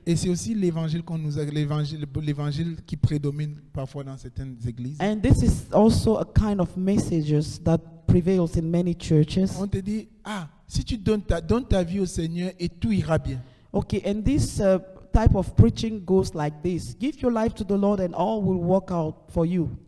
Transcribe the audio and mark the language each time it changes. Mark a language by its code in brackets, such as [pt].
[fr] Et c'est aussi l'évangile qu'on nous a, l'évangile qui prédomine parfois dans certaines églises. [en] and this is also a kind of messages that prevails in many churches. [fr] On te dit, ah, si tu donnes ta vie au Seigneur et tout ira bien. [en] Okay, and this type of preaching goes like this: give your life to the Lord, and all will work out for you.